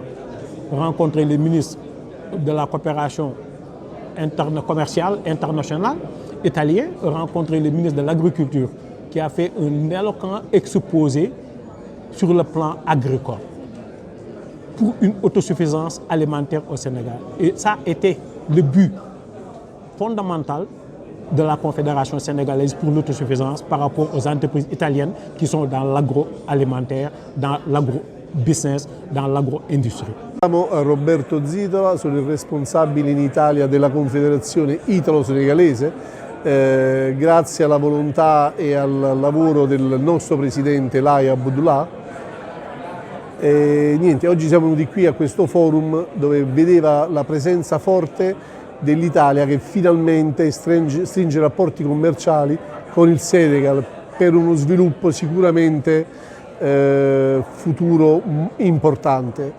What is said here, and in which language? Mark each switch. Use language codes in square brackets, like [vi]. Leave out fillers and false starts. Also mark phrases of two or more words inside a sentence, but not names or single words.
[fr] Rencontrer les ministres de la coopération commerciale internationale italien, rencontrer le ministre de l'Agriculture, qui a fait un éloquent exposé sur le plan agricole pour une autosuffisance alimentaire au Sénégal. Et ça a été le but fondamental de la Confédération sénégalaise pour l'autosuffisance par rapport aux entreprises italiennes qui sont dans l'agroalimentaire, dans l'agro-business, dans l'agro-industrie. [it] Siamo a Roberto Zitola, sono il responsabile in Italia della Confederazione Italo-Senegalese. Grazie alla volontà e al lavoro del nostro presidente Laia Abdullah. Oggi siamo venuti qui a questo forum dove vedeva la presenza forte dell'Italia che finalmente stringe rapporti commerciali con il Senegal per uno sviluppo sicuramente futuro importante.